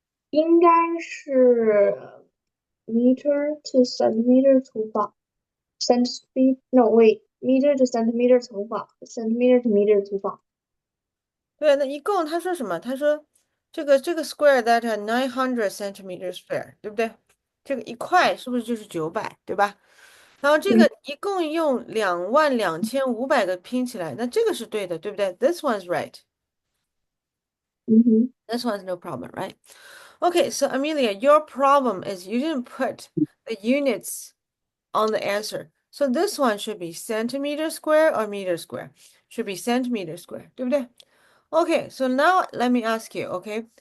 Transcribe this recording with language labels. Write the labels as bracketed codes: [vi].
[zh] 应该是 [en] meter to centimeter [zh] 除法， [en] centimeter no wait meter to centimeter [zh] 乘法， [en] centimeter to meter [zh] 除法。对，那一共他说什么？他说这个 [en] square that are 900 centimeters square， [zh] 对不对？这个一块是不是就是900，对吧？然后这嗯个一共用22500个拼起来，那这个是对的，对不对？ [en] This one's right. 嗯哼 This one's no problem, right? Okay, so Amelia, your problem is you didn't put the units on the answer. So this one should be centimeter square or meter square. Should be centimeter square, [zh] 对不对? [en] Okay, so now let me ask you, okay?